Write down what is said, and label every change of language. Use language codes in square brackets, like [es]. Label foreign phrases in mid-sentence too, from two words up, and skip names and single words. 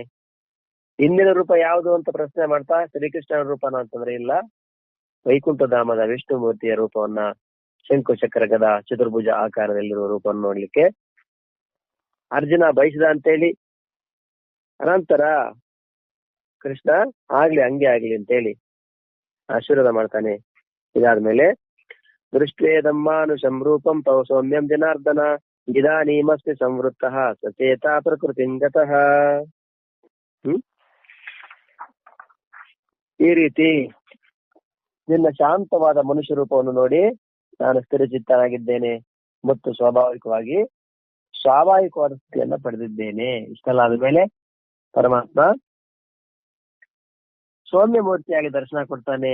[kn] ಹಿಂದಿನ ರೂಪ ಯಾವುದು ಅಂತ ಪ್ರಶ್ನೆ ಮಾಡ್ತಾ, ಶ್ರೀಕೃಷ್ಣನ ರೂಪನ ಅಂತಂದ್ರೆ ಇಲ್ಲ, ವೈಕುಂಠಧಾಮದ ವಿಷ್ಣು ಮೂರ್ತಿಯ ರೂಪವನ್ನ, ಶಂಕು ಚಕ್ರ ಗದ ಚತುರ್ಭುಜ ಆಕಾರದಲ್ಲಿರುವ ರೂಪವನ್ನು ನೋಡ್ಲಿಕ್ಕೆ ಅರ್ಜುನ ಬಯಸಿದ ಅಂತೇಳಿ, ಅನಂತರ ಕೃಷ್ಣ ಆಗ್ಲಿ ಹಂಗೆ ಆಗ್ಲಿ ಅಂತೇಳಿ ಆಶೀರ್ವಾದ ಮಾಡ್ತಾನೆ. [sa] ಇದಾದ್ಮೇಲೆ ದೃಷ್ಟ್ವೇದಮ್ಮಾನುಷಂ ರೂಪಂ ತವ ಸೌಮ್ಯಂ ಜನಾರ್ದನ ಇದಾನೀಮಸ್ಮಿ ಸಂವೃತ್ತಃ ಸಚೇತ ಪ್ರಕೃತಿಂ ಗತಃ. [kn] ಈ ರೀತಿ ನಿನ್ನ ಶಾಂತವಾದ ಮನುಷ್ಯ ರೂಪವನ್ನು ನೋಡಿ ನಾನು ಸ್ಥಿರಚಿತ್ತನಾಗಿದ್ದೇನೆ ಮತ್ತು ಸ್ವಾಭಾವಿಕವಾದ ಸ್ಥಿತಿಯನ್ನ ಪಡೆದಿದ್ದೇನೆ. ಇಷ್ಟೆಲ್ಲ ಆದ್ಮೇಲೆ ಪರಮಾತ್ಮ ಸೌಮ್ಯ ಮೂರ್ತಿಯಾಗಿ ದರ್ಶನ ಕೊಡ್ತಾನೆ.